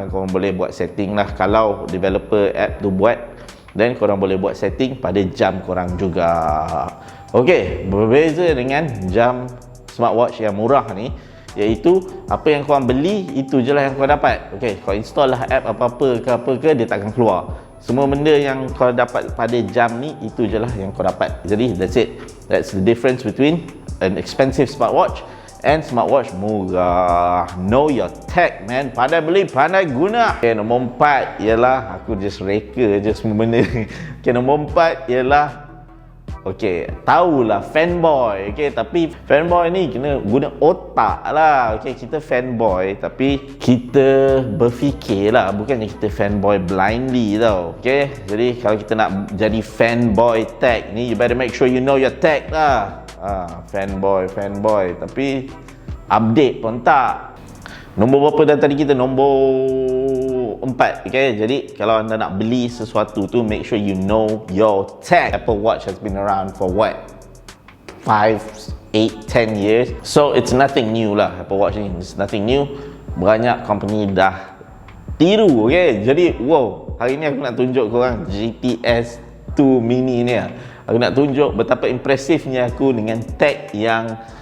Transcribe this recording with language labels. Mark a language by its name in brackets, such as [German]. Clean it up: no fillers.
[Malay] Dan korang boleh buat setting lah, kalau developer app tu buat, dan korang boleh buat setting pada jam korang juga. Okey, berbeza dengan jam smartwatch yang murah ni, iaitu apa yang korang beli itu je lah yang korang dapat. Okey, kau install lah app apa-apa ke dia takkan keluar. Semua benda yang kau dapat pada jam ni, itu je lah yang kau dapat. [English] Jadi that's it. That's the difference between an expensive smartwatch and smartwatch murah. Know your tech, man. [Malay] Pandai beli, pandai guna. Okay, nombor 4 ialah, aku just reka je semua benda. Okay, nombor 4 ialah, okay, tahulah fanboy. Okay, tapi fanboy ni kena guna otak lah. Okay, kita fanboy tapi kita berfikir lah, bukannya kita fanboy blindly tau. [English] Okay, [Malay] jadi kalau kita nak jadi fanboy tech ni, [English] you better make sure you know your tech lah. [Malay] Fanboy tapi update pun tak. Nombor berapa dah tadi kita? Nombor 4. Okay, jadi kalau anda nak beli sesuatu tu, [English] make sure you know your tech. Apple Watch has been around for what? 5, 8, 10 years. So it's nothing new lah. Apple Watch ni, it's nothing new. [Malay] Banyak company dah tiru. Okay, jadi wow, hari ni aku nak tunjuk korang GTS 2 mini ni lah. Aku nak tunjuk betapa impresifnya aku dengan tech yang